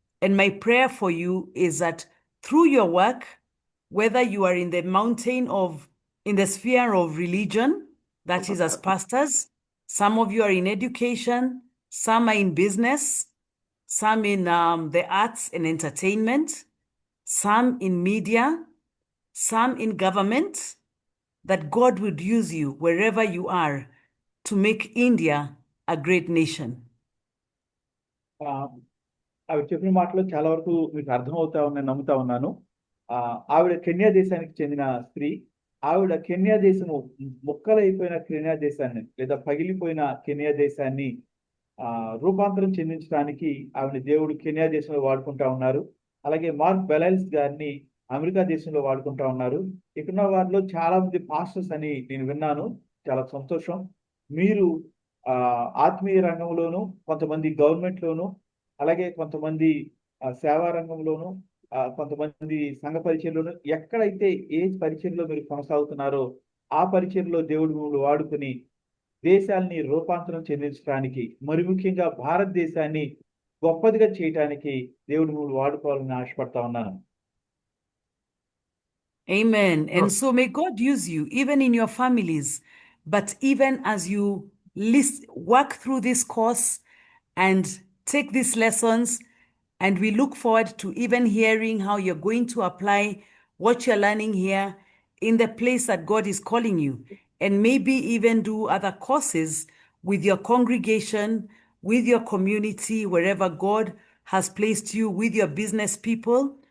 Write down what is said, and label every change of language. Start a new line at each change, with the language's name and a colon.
English: And my prayer for you is that through your work, whether you are in the in the sphere of religion, that is as pastors, some of you are in education, some are in business, some in the arts and entertainment, some in media, some in government, that God would use you wherever you are to make India a great nation.
Telugu: ఆవిడ చెప్పిన మాటలు చాలా వరకు మీకు అర్థమవుతా ఉన్నాను, నమ్ముతా ఉన్నాను. ఆవిడ కెన్యా దేశానికి చెందిన స్త్రీ. ఆవిడ కెన్యా దేశము ముక్కలైపోయిన కెన్యా దేశాన్ని లేదా పగిలిపోయిన కెన్యా దేశాన్ని రూపాంతరం చెందించడానికి ఆవిడ దేవుడు కెన్యా దేశంలో వాడుకుంటా ఉన్నారు. అలాగే మార్క్ బెలైల్స్ గారిని అమెరికా దేశంలో వాడుకుంటా ఉన్నారు. ఇక్కడ వారిలో చాలా మంది పాస్టర్స్ అని నేను విన్నాను. చాలా సంతోషం. మీరు ఆత్మీయ రంగంలోను, కొంతమంది గవర్నమెంట్ లోను, అలాగే కొంతమంది సేవా రంగంలోను, కొంతమంది సంఘ పరిచయంలోను, ఎక్కడైతే ఏ పరిచయంలో మీరు కొనసాగుతున్నారో ఆ పరిచయంలో దేవుడు మిమ్మల్ని వాడుకుని దేశాన్ని రూపాంతరం చెందించడానికి, మరి ముఖ్యంగా భారతదేశాన్ని గొప్పదిగా చేయడానికి దేవుడు మిమ్మల్ని వాడుకోవాలని ఆశపడతా ఉన్నాను.
English: Amen. And so may God use you even in your families, but even as you work through this course and take these lessons, and we look forward to even hearing how you're going to apply what you're learning here in the place that God is calling you, and maybe even do other courses with your congregation, with your community, wherever God has placed you, with your business people.